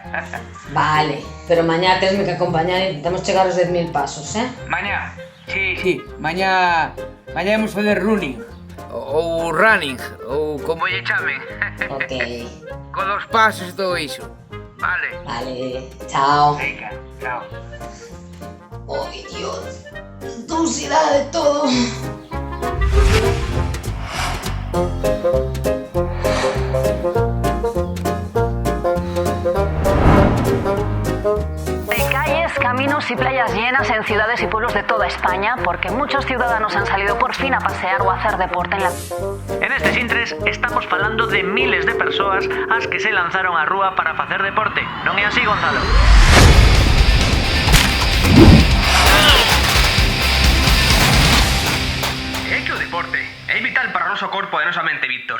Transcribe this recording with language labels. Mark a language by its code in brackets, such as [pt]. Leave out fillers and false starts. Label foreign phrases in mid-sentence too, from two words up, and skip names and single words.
[gl] Vale, pero mañá tesme que acompañar e intentamos chegar aos 10.000 pasos, Mañá? Sí, mañá imos fazer running. Ou running, ou como lle chamen. Ok. Co 2 pasos e todo iso. Vale. Vale, chao. Venga, chao. Ay, Dios. Dulcidade de todo. [es] Caminos y playas llenas en ciudades y pueblos de toda España porque muchos ciudadanos han salido por fin a pasear o a hacer deporte en la... [gl] En este Sintres estamos falando de miles de persoas as que se lanzaron á rúa para facer deporte. Non é así, Gonzalo? É que o deporte é vital para o noso corpo e a nosa mente, Víctor.